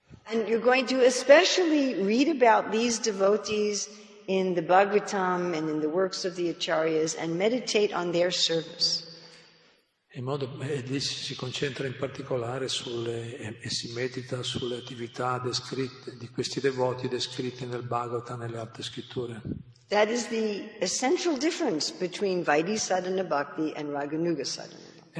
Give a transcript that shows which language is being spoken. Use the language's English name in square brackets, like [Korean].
[English] And you're going to especially read about these devotees in the Bhagavatam and in the works of the Acharyas and meditate on their service. [Italian] E lì si concentra in particolare e si medita sulle attività descritte di questi devoti descritti nel Bhagavatam e nelle altre scritture. [English] That is the essential difference between Vaidhi Sadhana Bhakti and Raganuga Sadhana Bhakti.